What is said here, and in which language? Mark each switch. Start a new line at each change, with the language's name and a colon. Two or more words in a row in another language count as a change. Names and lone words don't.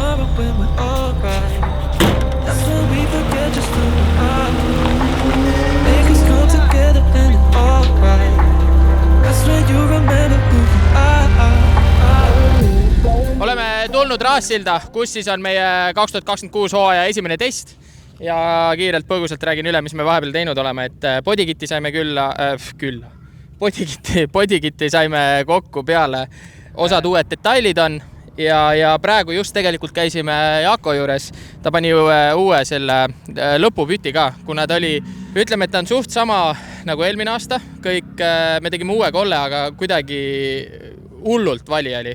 English: when we're alright. That's when we forget just who we are. Make us come together and it's alright. That's when you remember who you are.
Estonian: Oleme tulnud Raassilda, kus siis on meie 2026 hooaja esimene test ja kiirelt põgusalt räägin üle, mis me vahepeal teinud oleme, et bodykitti saime bodykitti saime kokku peale, osad uued detailid on ja praegu just tegelikult käisime Jako juures, ta pani uue selle lõpupüti ka, kuna ta oli, ütleme, et ta on suht sama nagu eelmine aasta, kõik, me tegime uue kolle, aga kuidagi hullult vali oli.